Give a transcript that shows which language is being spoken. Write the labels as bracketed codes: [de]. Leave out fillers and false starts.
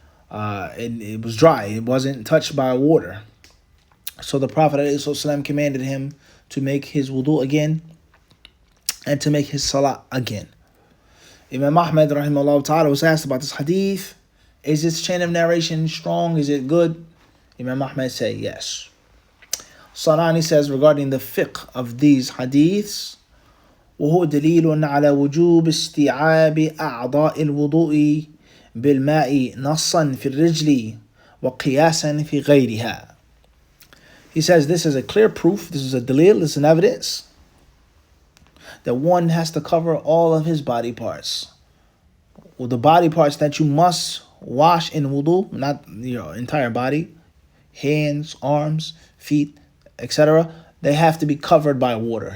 [en] It was dry. It wasn't touched by water. So the Prophet ﷺ commanded him to make his wudu again and to make his salah again. Imam Ahmad rahimahullah ta'ala was asked about this hadith. Is this chain of narration strong? Is it good? Imam Ahmad said yes. Sanani says regarding the fiqh of these hadiths, [ar] وهو دليل على وجوب استيعاب أعضاء الوضوء بالماء نصا في الرجل وقياسا في غيرها. [en] He says this is a clear proof, this is a dalil, this is an evidence that one has to cover all of his body parts. Well, the body parts that you must wash in wudu, not your entire body, hands, arms, feet, etc., they have to be covered by water.